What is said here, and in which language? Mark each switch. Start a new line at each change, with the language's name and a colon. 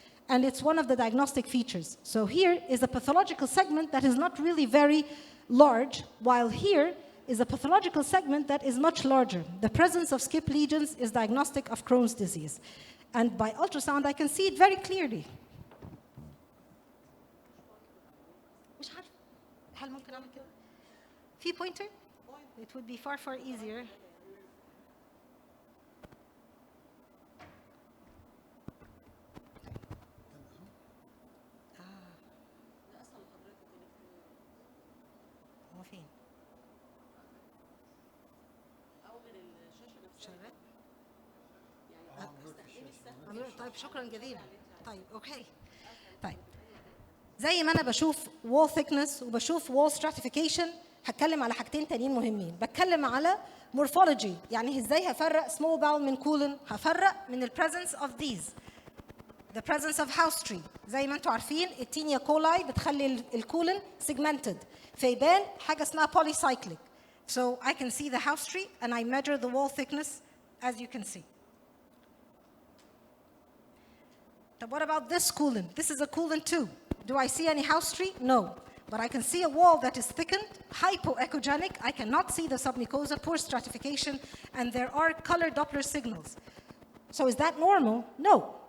English: And it's one of the diagnostic features. So here is a pathological segment that is not really very large, while here is a pathological segment that is much larger. The presence of skip lesions is diagnostic of Crohn's disease. And by ultrasound, I can see it very clearly.
Arabic: مش عارف هل ممكن أعمل كده؟ في pointer?
English: It would be far, far easier.
Arabic: هو فين؟ شغال؟ طيب شكرا جزيلا. طيب اوكي. طيب زي ما انا بشوف wall thickness وبشوف wall stratification، هتكلم على حاجتين تانيين مهمين. بتكلم على morphology، يعني ازاي هفرق small bowel من colon. هفرق من
English: presence of these. The presence of house tree.
Arabic: زي ما انتم عارفين التينيا كولاي بتخلي الكولن segmented. فيبان حاجة اسمها polycyclic.
English: So I can see the house tree and I measure the wall thickness as you can see. But what about this colon? This is a colon too. Do I see any house tree? No. But I can see a wall that is thickened, hypoechogenic. I cannot see the submucosa, poor stratification, and there are color Doppler signals. So is that normal? No.